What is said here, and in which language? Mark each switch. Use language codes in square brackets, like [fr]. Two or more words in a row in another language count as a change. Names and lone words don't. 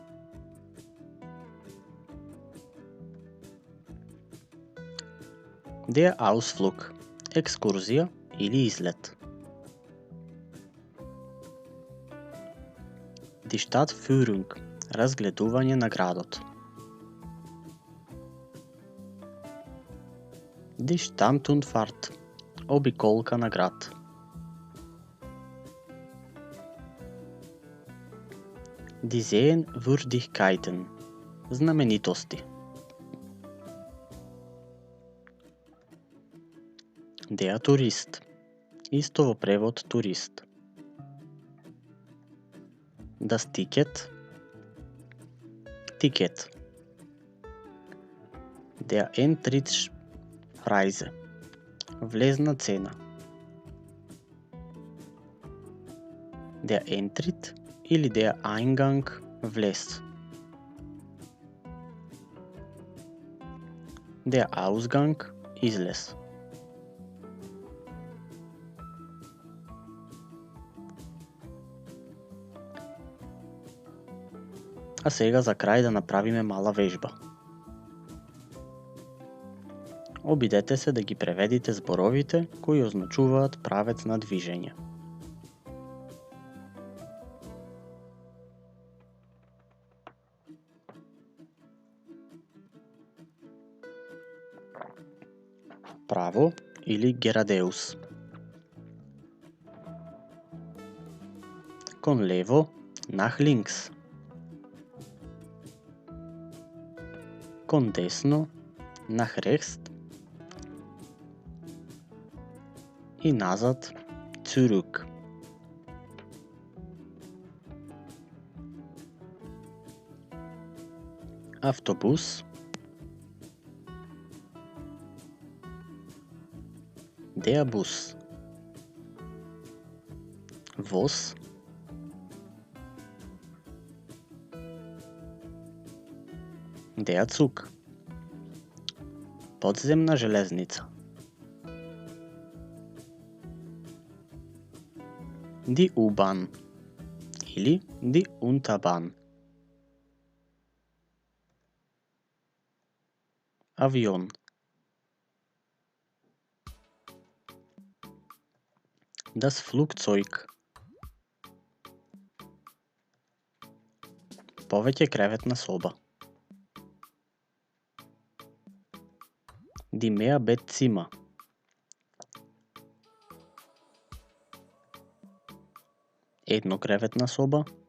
[de] Der Ausflug, [mk] екскурзија или излет. [de] Die Stadtführung, [mk] разгледување на градот. [de] Die Stammtundfahrt, [mk] обиколка на град. [de] Die Sehenswürdigkeiten, знаменитости. Der Tourist, [mk] исто во превод турист. [de] Das Ticket, Ticket. Der Eintrittspreise, [mk] влезна цена. [de] Der Eintritt или der Eingang, влез. Der Ausgang, [mk] излез. А сега за крај да направиме мала вежба. Обидете се да ги преведите зборовите кои означуваат правец на движење. Право или герадеус. Кон лево, [de] nach links. [mk] Кон десно, [de] nach rechts. [mk] И назад, [de] zurück. [mk] Автобус. [de] Der Bus. Voz. Der Zug. [mk] Подземна железница. [de] Die U-Bahn или die Unterbahn. [mk] Авион. [de] Das Flugzeug. [mk] Повеќе креветна соба. [de] Die Mehrbettzimmer. [mk] Еднокреветна соба.